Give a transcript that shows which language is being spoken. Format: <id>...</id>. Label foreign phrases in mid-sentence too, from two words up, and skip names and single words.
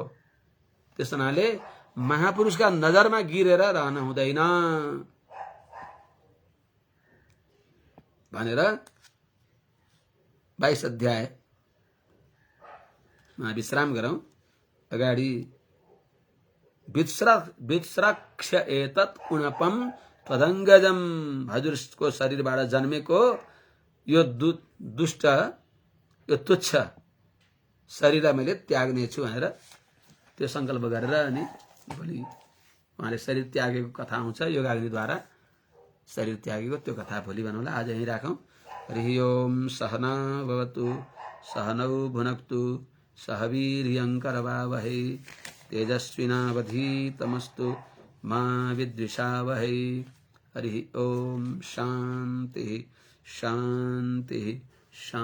<ne>त्यस हुनाले महापुरुषका नजरमा गिरेर रहन हुँदैन भनेर 22 अध्यायमा विश्राम गरौं।</ne> <sa>अगाडि विश्रक्ष एतत् कुणपम त्वदङ्गजम,</sa> <ne>हजुरको शरीरबाट जन्मेको यो दुष्ट, यो तुच्छ शरीरलाई मैले त्याग्नेछु भनेर त्यो संकल्प गरेर अनि भोलि उहाँले शरीर त्यागेको कथा आउँछ योगाग्निद्वारा शरीर त्यागेको, त्यो कथा भोलि भन्नुला। आज यही राखौं।</ne> <sa>हरि ओम। सहना भवतु सहनौ भुनक्तु सह वीर्यङ्करवावहै तेजस्विनावधीतमस्तु मा विद्विषावहै। हरि ओम। शांति शांति शांति।</sa>